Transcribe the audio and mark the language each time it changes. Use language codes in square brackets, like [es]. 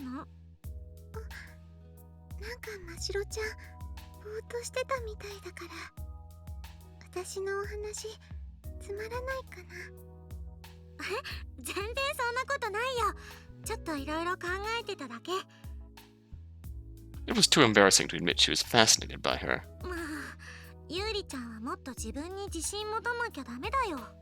[ja] なんか真白ちゃんぼーっとしてたみたいだから、私のお話つまらないかな。全然そんなことないよ。ちょっといろいろ考えてただけ。 [en] It was too embarrassing to admit she was fascinated by her. [ja] まあ、ユーリちゃんはもっと自分に自信持たなきゃダメだよ。